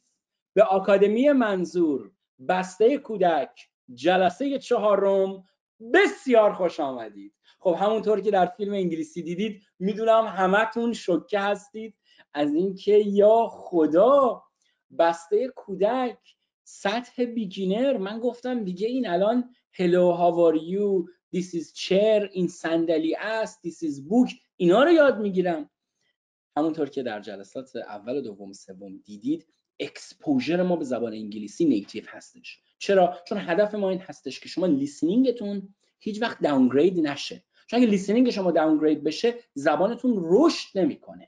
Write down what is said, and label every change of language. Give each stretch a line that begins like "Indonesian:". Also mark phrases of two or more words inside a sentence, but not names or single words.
Persian: به آکادمی منظور بسته کودک جلسه 4 بسیار خوش آمدید. خب همونطور که در فیلم انگلیسی دیدید، میدونم همتون شوکه هستید از اینکه یا خدا بسته کودک سطح بیگینر. من گفتم دیگه این الان
English: hello how are you this is chair
Persian: این صندلی است
English: this is book
Persian: اینا رو یاد میگیرم. همونطور که در جلسات اول و دوم سوم دیدید، اکسپوژر ما به زبان انگلیسی نیتیو هستش. چرا؟ چون هدف ما این هستش که شما لیسنینگتون هیچ وقت داونگرید نشه. چون اگه لیسنینگ شما داونگرید بشه، زبانتون رشد نمیکنه.